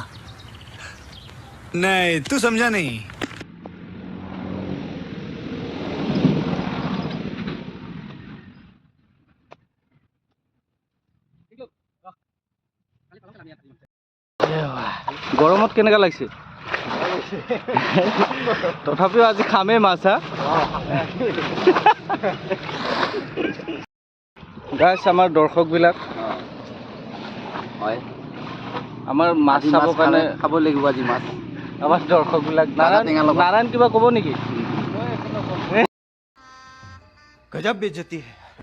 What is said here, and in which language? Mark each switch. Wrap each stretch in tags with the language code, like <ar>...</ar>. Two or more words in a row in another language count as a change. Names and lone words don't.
<hi>नहीं, तू समझा नहीं।</hi> <as>গৰমত কেনেকা লাগিছে? তথাপিও আজি খামেই মাছ। গাইছ, আমাৰ দৰ্শকবিলাক হয়, আমাৰ মাছ চাবৰ কাৰণে খাব লাগিব আজি মাছ। আমাৰ দৰ্শকবিলাক নাৰায়ণ কিবা ক'ব নেকি?</as> <hi>गजब बेइज्जती है।</hi>